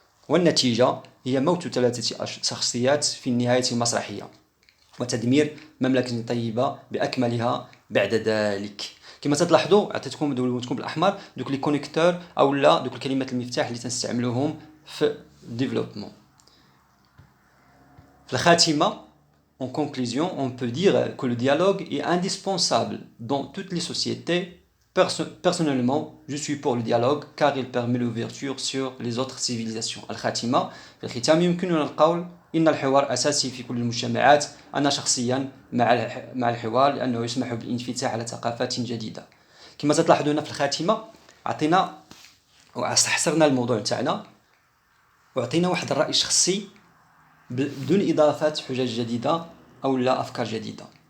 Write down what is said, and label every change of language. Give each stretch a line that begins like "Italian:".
Arabic: والنتيجة هي موت 3 شخصيات في النهاية المسرحية وتدمير مملكة طيبة بأكملها بعد ذلك. كما تلاحظوا عطيتكم دولتكم بالأحمر دوك لي كونيكتور أو لا دوك الكلمات المفتاح اللي تنستعملوهم في الديفلوبمون. في الخاتمة,
French: en conclusion, on peut dire que le dialogue est indispensable dans toutes les sociétés. Personnellement, je suis pour le dialogue car il permet l'ouverture sur les autres civilisations.
Arabic: الخاتمة. في الختام يمكننا القول إن الحوار أساسي في كل المجتمعات. أنا شخصيا مع الحوار لأنه يسمح بالانفتاح على ثقافات جديدة. كما تلاحظون في الخاتمة عطينا وحصرنا الموضوع تاعنا وعطينا واحد الرأي شخصي بدون إضافة حجج جديدة أو لا أفكار جديدة.